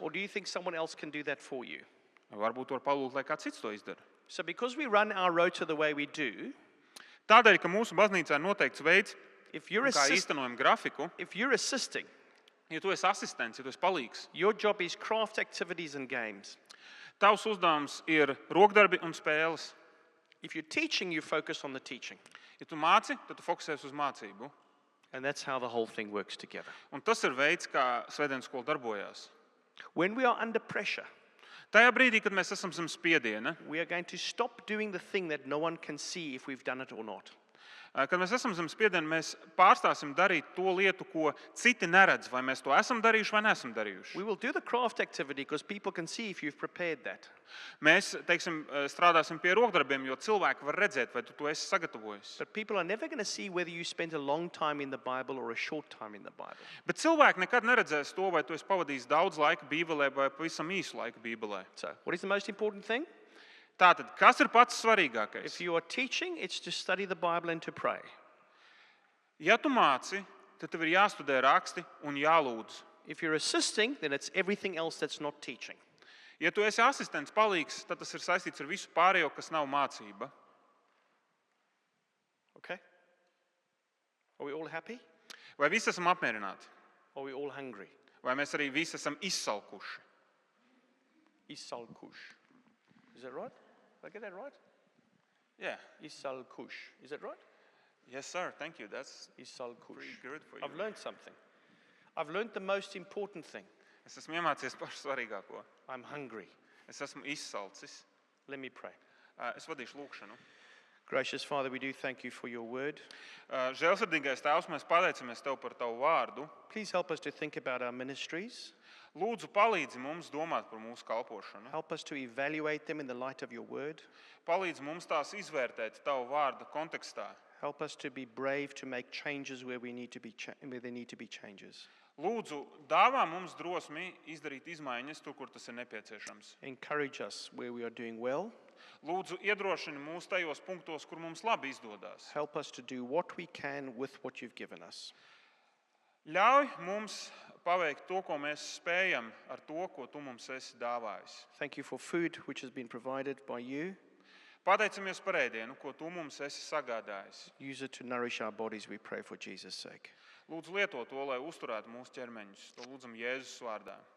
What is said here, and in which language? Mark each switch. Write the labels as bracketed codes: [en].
[en] Or do you think someone else can do that for you? [lv] Varbūt var palūgt, lai kāds cits to izdara. [en] So because we run our rota the way we do, [lv] Tādēļ, ka mūsu baznīcā ir noteikts veids, [en] if you're, [lv] kā īstenojam grafiku, [en] if you're assisting, [lv] ja tu esi asistents, ja tu esi palīgs, [en] your job is craft activities and games. [lv] tavs uzdevums ir rokdarbi un spēles. [en] If you're teaching, you focus on the teaching. [lv] Ja tu māci, tad tu fokusēsi uz mācību. [en] And that's how the whole thing works together. [lv] Un tas ir veids, kā svētdienas skola darbojās. [en] When we are under pressure, [lv] Tajā brīdī, kad mēs esam zem spiediena, [en] we are going to stop doing the thing that no one can see if we've done it or not. [lv] kad mēs esam zem spiediena, mēs pārstāsim darīt to lietu, ko citi neredz, vai mēs to esam darījuši vai neesam darījuši. [en] We will do the craft activity because people can see if you've prepared that. [lv] Mēs, teiksim, strādāsim pie rokdarbiem, jo cilvēki var redzēt, vai tu to esi sagatavojis. [en] But people are never going to see whether you spent a long time in the Bible or a short time in the Bible. [lv] Bet cilvēki nekad neredzēs to, vai tu esi pavadījis daudz laika Bībelē vai pavisam īsu laiku Bībelē. [en] So, what is the most important thing? [lv] Tātad, kas ir pats [en] If [lv] svarīgākais? [en] you are teaching, it's to study the Bible and to pray. [lv] Ja tu māci, tad tev ir jāstudē raksti un jālūdz. [en] If you're assisting, then it's everything else that's not teaching. [lv] Ja tu esi asistents palīgs, tad tas ir saistīts ar visu pārējo, kas nav mācība. [en] Okay? Are we all happy? [lv] Vai visi esam apmierināti? [en] Are we all hungry? [lv] Vai mēs arī visi esam izsalkuši? [en] Isal Kush. Is that right? Did I get that right? Yeah. Isal Kush. Is that right? Yes, sir. Thank you. That's [lv] Isal Kush. [en] pretty good for you. I've learned something. I've learned the most important thing. [lv] Es esmu iemācījies pašu svarīgāko. [en] I'm hungry. [lv] Es esmu izsalcis. [en] Let me pray. [lv] Es vadīšu lūkšanu. [en] Gracious Father, we do thank you for your word. [lv] Žēlsirdīgais Tēvs, mēs pateicamies Tev par Tavu vārdu. [en] Please help us to think about our ministries. [lv] Lūdzu, palīdzi mums domāt par mūsu kalpošanu. [en] Help us to evaluate them in the light of your word. [lv] Palīdzi mums tās izvērtēt Tavu vārdu kontekstā. [en] Help us to be brave to make changes where there need to be changes. [lv] Lūdzu, dāvā mums drosmi izdarīt izmaiņas tur, kur tas ir nepieciešams. [en] Encourage us where we are doing well. [lv] Lūdzu, iedrošini mūs tajos punktos, kur mums labi izdodas. [en] Help us to do what we can with what you've given us. [lv] Ļauj mums paveikt to, ko mēs spējam ar to, ko Tu mums esi dāvājis. [en] Thank you for food which has been provided by you. [lv] Pateicamies par ēdienu, ko tu mums esi sagādājis. [en] Use it to nourish our bodies, we pray for Jesus' sake. [lv] Lūdzu, lieto to, lai uzturētu mūsu ķermeņus. To lūdzam Jēzus vārdā.